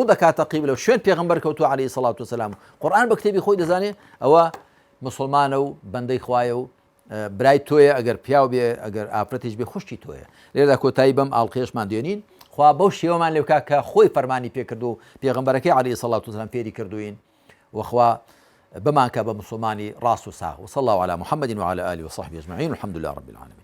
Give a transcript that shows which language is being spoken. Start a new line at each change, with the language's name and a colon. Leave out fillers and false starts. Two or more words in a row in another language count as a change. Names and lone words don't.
Central Kurdish: دەکاتە قیبلە و شوێن پێغەمبەر کەوتووە
Arabic: عەلەیهی سەڵات وسەلام
Central Kurdish: قورئان بە کتێبی خۆی دەزانێ ئەوە مسلمانە و بەندەی خوایە و برای تۆیە ئەگەر پیاو بێ ئەگەر ئافرەتیش بێ خوشتی تۆیە لێرەدا کۆتایی بەم ئاڵقێشمان دوێنین خوا بەو شێوەمان لێ بکات کە خۆی فەرمانی پێکردو و پێغەمبەرەکەی
Arabic: عەلەیهی سەڵات وسەلام
Central Kurdish: فێری کردوین وخوا بمانکە بە مسلمانی ڕاست و ساغ
Arabic: وصلى الله على محمد وعلى آله وصحبه أجمعين والحمد لله رب العالمين